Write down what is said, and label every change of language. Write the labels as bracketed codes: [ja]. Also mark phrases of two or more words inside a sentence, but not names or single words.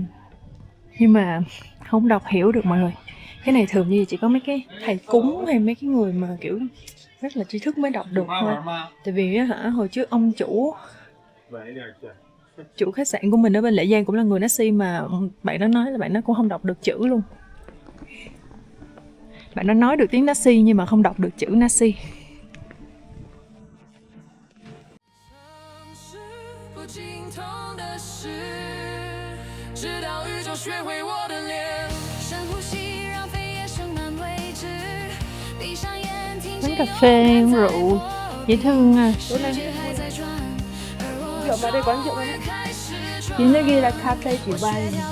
[vi] Nhưng mà không đọc hiểu được mọi người. Cái này thường như chỉ có mấy cái thầy cúng hay mấy cái người mà kiểu rất là trí thức mới đọc được thôi. Tại vì hồi trước ông chủ khách sạn của mình ở bên Lệ Giang cũng là người Nasi, mà bạn đó nói là bạn đó cũng không đọc được chữ luôn. Bạn đó nói được tiếng Nasi nhưng mà không đọc được chữ Nasi. [zh] 直到宇宙学会我的脸，深呼吸，让肺叶盛满位置，闭上眼听 [vi] Quán cà phê, rượu, dễ thương à. Rượu vào đây quán rượu này. Chính nơi ghi là cafe chỉ bay.